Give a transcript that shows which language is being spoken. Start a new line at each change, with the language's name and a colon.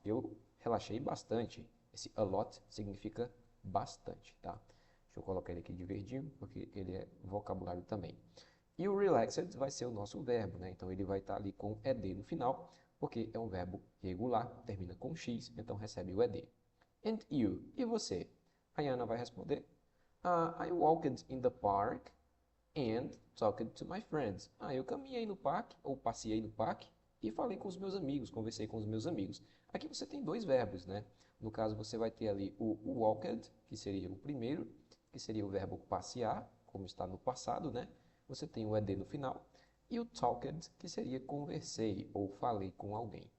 Portuguese: Eu relaxei bastante. Esse
English: a lot
Portuguese: significa bastante, tá? Deixa eu colocar ele aqui de verdinho porque ele é vocabulário também. E o relaxed vai ser o nosso verbo, né? Então ele vai estar ali com ed no final porque é um verbo regular, termina com X, então recebe o ED.
English: And you?
Portuguese: E você? A Yana vai responder,
English: I walked in the park and talked to my friends.
Portuguese: Eu caminhei no parque, ou passei no parque, e falei com os meus amigos, conversei com os meus amigos. Aqui você tem dois verbos, né? No caso, você vai ter ali o walked, que seria o primeiro, que seria o verbo passear, como está no passado, né? Você tem o ed no final. E o talked, que seria conversei ou falei com alguém.